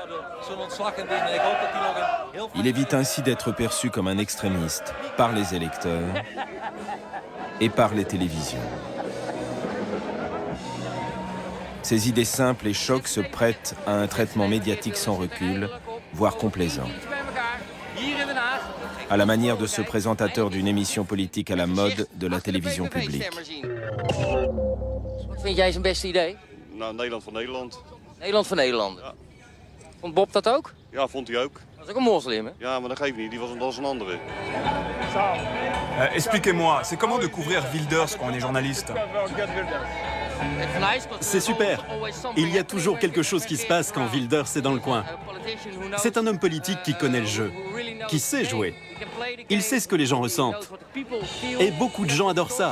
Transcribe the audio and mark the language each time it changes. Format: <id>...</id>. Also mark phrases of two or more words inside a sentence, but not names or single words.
<fr>Il évite ainsi d'être perçu comme un extrémiste par les électeurs et par les télévisions. Ses idées simples et chocs se prêtent à un traitement médiatique sans recul, voire complaisant. À la manière de ce présentateur d'une émission politique à la mode de la télévision publique.</fr> <nl>Wat vind jij zijn beste idee? Nou, Nederland voor Nederland. Nederland voor Nederland. Ja. Vond Bob dat ook? Ja, vond hij ook. Dat is ook een moslim, hè? Ja, maar dat geeft niet. Die was een andere.</nl> <fr>Expliquez-moi, c'est comment de couvrir Wilders quand on est journaliste? C'est super. Il y a toujours quelque chose qui se passe quand Wilders est dans le coin. C'est un homme politique qui connaît le jeu, qui sait jouer. Il sait ce que les gens ressentent. Et beaucoup de gens adorent ça.</fr>